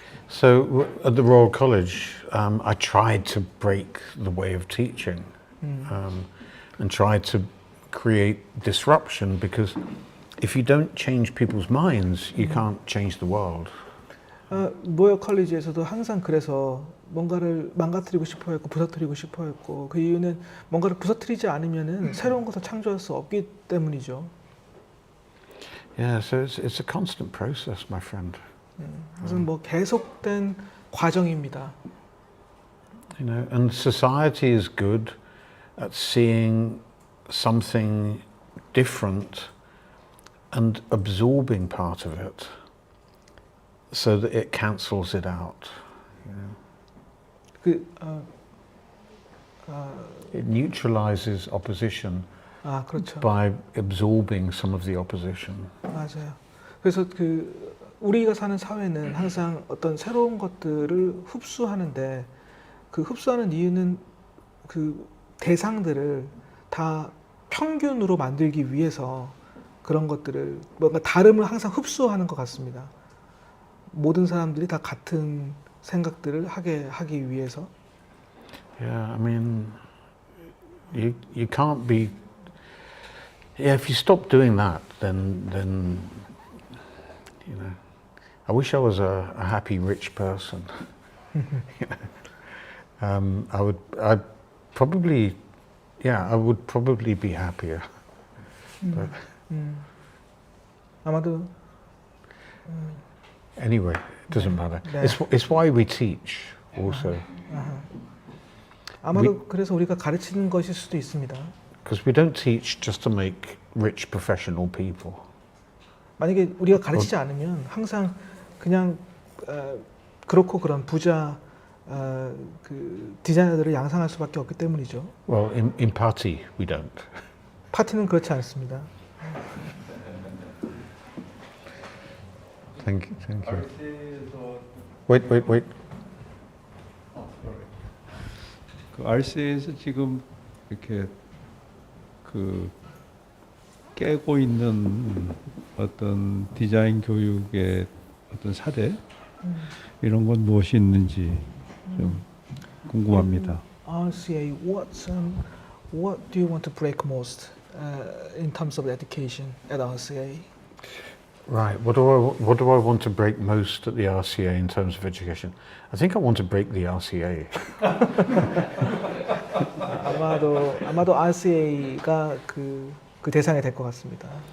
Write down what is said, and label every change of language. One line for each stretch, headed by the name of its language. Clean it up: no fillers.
English: So at the Royal College, I tried to break the way of teaching, and tried to create disruption, because if you don't change people's minds, you can't change the world.
Korean: 로열 컬리지에서도 항상 그래서 뭔가를 망가뜨리고 싶어 했고 부서뜨리고 싶어 했고, 그 이유는 뭔가를 부서뜨리지 않으면은 새로운 것을 창조할 수 없기 때문이죠.
English: Yeah, so it's a constant process, my friend.
Korean: 그래서 계속된 과정입니다.
English: You know, and society is good at seeing something different and absorbing part of it, so that it cancels it out. You know? It neutralizes opposition
Korean: 그렇죠.
English: by absorbing some of the opposition.
Korean: 맞아요. 그래서 우리가 사는 사회는 항상 어떤 새로운 것들을 흡수하는데, 그 흡수하는 이유는 그 대상들을 다 평균으로 만들기 위해서 그런 것들을 뭔가 다름을 항상 흡수하는 것 같습니다. 모든 사람들이 다 같은 생각들을 하기 위해서.
English: Yeah, I mean, you can't be. Yeah, if you stop doing that, then you know, I wish I was a happy rich person. You know? I'd probably, yeah, I would probably be happier. But
Korean: 아마도
English: anyway, it doesn't matter.
Korean: 네.
English: It's why we teach also.
Korean: 아마도 그래서 우리가 가르치는 것일 수도 있습니다.
English: Because we don't teach just to make rich professional people.
Korean: 만약에 우리가 가르치지 않으면 항상 그냥 그렇고 그런 부자 그 디자이너들을 양성할 수밖에 없기 때문이죠.
English: Well, in PaTI we don't.
Korean: 파티는 그렇지 않습니다.
English: Thank you.
Korean: RCA에서
English: Wait.
Korean: 그 RCA에서 지금 이렇게 그 깨고 있는 어떤 디자인 교육의 어떤 사례 이런 건 무엇이 있는지 좀 궁금합니다.
English: RCA, what do you want to break most in terms of education at RCA? Right. What do I want to break most at the RCA in terms of education? I think I want to break the RCA.
Korean: 아마도 RCA가 그 대상이 될 것 같습니다.